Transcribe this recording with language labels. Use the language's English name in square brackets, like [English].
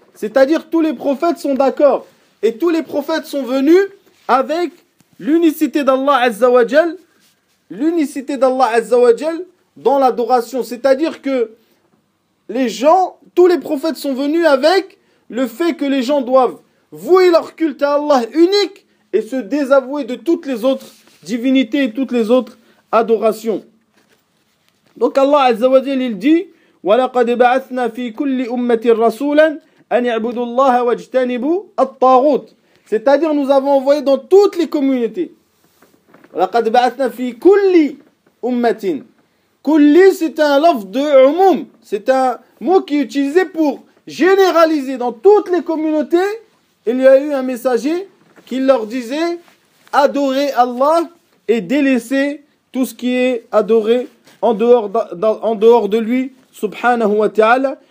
[French] C'est-à-dire tous les prophètes sont d'accord. Et tous les prophètes sont venus avec l'unicité d'Allah Azza wa Jal, l'unicité d'Allah Azza wa Jal dans l'adoration. C'est-à-dire que les gens, tous les prophètes sont venus avec le fait que les gens doivent vouer leur culte à Allah unique et se désavouer de toutes les autres divinités et toutes les autres adorations. Donc Allah Azza wa Jal, il dit [Arabic] وَلَقَدْ بَعَثْنَا فِي كُلِّ أُمَّةٍ رَسُولًا أَنْ يَعْبُدُوا اللَّهَ وَاجْتَنِبُوا الطَّاغُوتِ. [French] C'est-à-dire nous avons envoyé dans toutes les communautés. [Arabic] وَلَقَدْ بَعَثْنَا فِي كُلِّ أُمَّةٍ. [French] Kulli, c'est un lafz de umum. C'est un mot qui est utilisé pour généraliser dans toutes les communautés. Il y a eu un messager qui leur disait adorer Allah et délaisser tout ce qui est adoré en dehors de lui, subhanahu wa ta'ala.